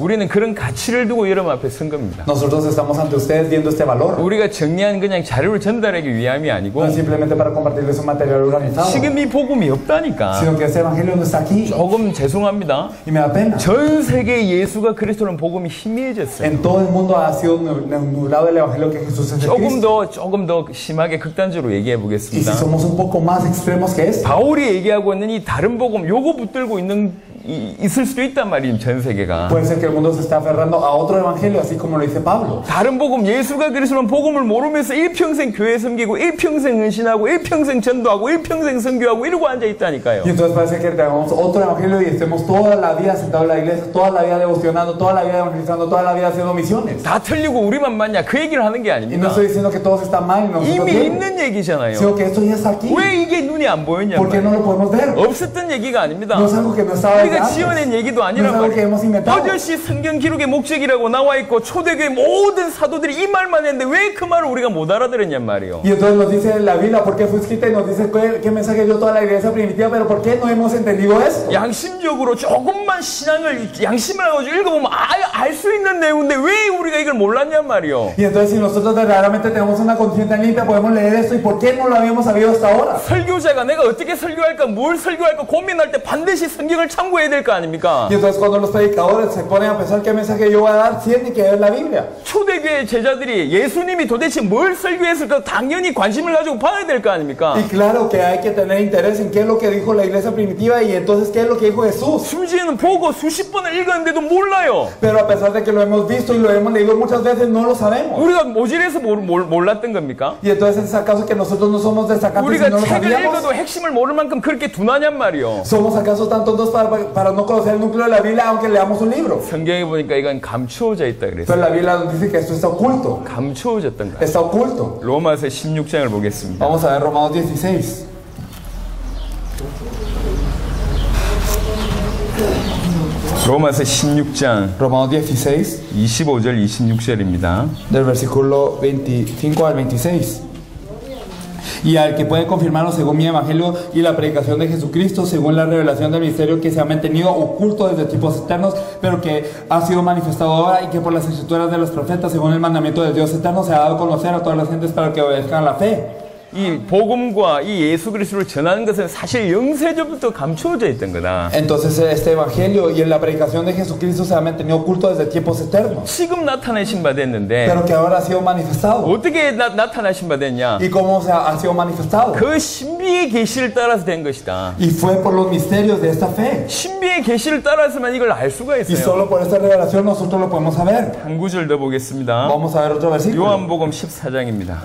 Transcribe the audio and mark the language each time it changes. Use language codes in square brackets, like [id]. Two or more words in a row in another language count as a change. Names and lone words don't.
[ko] 우리는 그런 가치를 두고 여러분 앞에 선 겁니다. [es] Nosotros estamos ante ustedes viendo este valor, [ko] 우리가 정리한 그냥 자료를 전달하기 위함이 아니고 [es] no es simplemente para para compartirles un material organizado, [ko] 지금 이 복음이 없다니까. [es] sino que este evangelio no está aquí. [ko] 조금 죄송합니다. [es] Y me da pena. [ko] 전 세계 예수가 그리스도는 복음이 희미해졌어요. [es] En todo el mundo ha sido nublado el evangelio que Jesús es el Cristo. [ko] 조금 더 심하게 극단적으로 얘기해 [es] Y si [ko] 보겠습니다. [es] somos un poco más extremos que esto, [ko] 바울이 얘기하고 있는 이 다른 복음 요거 붙들고 있을 수도 있단 말이에요. 전 세계가. [es] puede ser que el mundo se esté aferrando a otro evangelio, así como lo dice Pablo. [ko] 다른 복음 예수가 그리스도는 복음을 모르면서 일평생 교회 섬기고 일평생 헌신하고 일평생 전도하고 일평생 선교하고 이러고 앉아 있다니까요. [es] Y entonces parece que tengamos otro evangelio y estemos toda la vida sentados en la iglesia, toda la vida devocionando, toda la vida evangelizando, toda la vida haciendo misiones. [ko] 다 틀리고 우리만 맞냐 그 얘기를 하는 게 [es] Y no [ko] 아닙니다. [es] estoy diciendo que todos están mal y nosotros [ko] 이미 [es] bien, [ko] 있는 얘기잖아요. [es] sino que esto ya está aquí. [ko] 왜 이게 눈이 안 보였냐 [es] ¿Por qué no [ko] 말이에요. [es] lo podemos ver? [ko] 없었던 얘기가 아닙니다. [es] No es algo que no estaba desde [ko] 우리가 [es] antes. [ko] 지어낸 얘기도 [es] No [ko] 아니란 [es] es algo que [ko] 말이에요. [es] hemos inventado. [ko] 버젓이 성경 기록의 목적이라고 나와 있고 초대교회 모든 사도들이 이 말만 했는데 왜 그 말을 우리가 못 알아들었냔 말이에요. [es] Y entonces nos dice en la Biblia por qué fue escrita y nos dice qué mensaje dio toda la iglesia primitiva, pero ¿por qué no hemos entendido esto? [ko] 양심적으로 조금만 신앙을 양심을 가지고 읽어보면 알 수 있는 내용인데 왜 우리가 이걸 몰랐냔 말이에요. [es] Y entonces si nosotros verdaderamente tenemos una conciencia limpia podemos leer esto y ¿por qué no lo habíamos sabido hasta ahora? [ko] 설교자가 내가 어떻게 설교할까 뭘 설교할까 고민할 때 반드시 성경을 참고해야 될 거 아닙니까? [es] Y entonces cuando los predicadores se ponen a pensar qué mensaje yo voy a dar, tienen que ver la Biblia. [ko] 초대교회 제자들이 예수님이 도대체 뭘 설교했을까 당연히 관심을 가지고 봐야 될 거 아닙니까? [es] Y claro que hay que tener interés en qué es lo que dijo la iglesia primitiva y entonces qué es lo que dijo Jesús. [ko] 심지어는 보고 수십 번을 읽었는데도 몰라요. [es] Pero a pesar de que lo hemos visto y lo hemos leído muchas veces, no lo sabemos. [ko] 우리가 모질해서 몰랐던 겁니까? [es] Y entonces es acaso que nosotros no somos destacantes y [ko] 우리가 [es] no lo [ko] 책을 [es] sabíamos. [ko] 읽어도 핵심을 모를 만큼 그렇게 둔하냔 말이요. [es] ¿Somos acaso tan tontos para no conocer el núcleo de la Biblia aunque leamos un libro? [ko] 성경에 보니까 이건 감추어져 있다 그랬어요. [es] Pero la Biblia nos dice que esto está oculto. [ko] 감추어졌던 거야. [es] Está oculto. [ko] 로마서 16장을 보겠습니다. [es] Vamos a ver Romanos 16. [ko] 로마서 16장 [es] Romanos 16, [ko] 25절 26절입니다. [es] del versículo 25 al 26. Y al que puede confirmarlo según mi evangelio y la predicación de Jesucristo, según la revelación del misterio que se ha mantenido oculto desde tiempos eternos, pero que ha sido manifestado ahora y que por las escrituras de los profetas, según el mandamiento de Dios eterno, se ha dado a conocer a todas las gentes para que obedezcan la fe. [ko] 이 복음과 이 예수 그리스도를 전하는 것은 사실 영세전부터 감추어져 있던 거다. [es] Entonces este evangelio y la predicación de Jesucristo se ha mantenido oculto desde tiempos eternos, [ko] 지금 나타내신 바 됐는데 [es] pero que ahora ha sido manifestado. [ko] 어떻게 나타나신 바 됐냐? [es] ¿Y cómo ha sido manifestado? [ko] 그 신비의 계시를 따라서 된 것이다. [es] Y fue por los misterios de esta fe. [ko] 신비의 계시를 따라서만 이걸 알 수가 [es] Y [ko] 있어요. [es] solo por esta revelación nosotros lo podemos saber. [ko] 한 구절 더 보겠습니다. [es] Vamos a ver otro versículo. [ko] 요한복음 14장입니다.